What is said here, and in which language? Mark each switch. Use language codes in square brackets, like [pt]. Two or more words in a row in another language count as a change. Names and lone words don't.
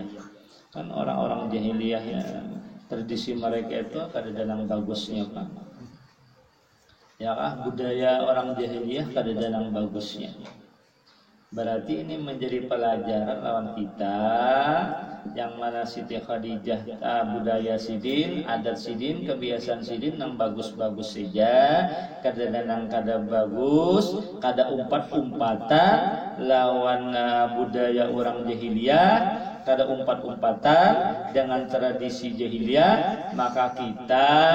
[id] Kan orang-orang jahiliyah tradisi mereka itu kadang-kadang bagusnya, Pak. Ya kah, budaya orang jahiliyah kadang-kadang bagusnya. Berarti ini menjadi pelajaran lawan kita, yang mana Siti Khadijah budaya sidin, adat sidin, kebiasaan sidin yang bagus-bagus saja, kadang-kadang kada bagus, [bjn] kada umpat-umpatan lawan budaya [id] orang jahiliyah, [bjn] kada umpat-umpatan [id] dengan tradisi jahiliyah, maka kita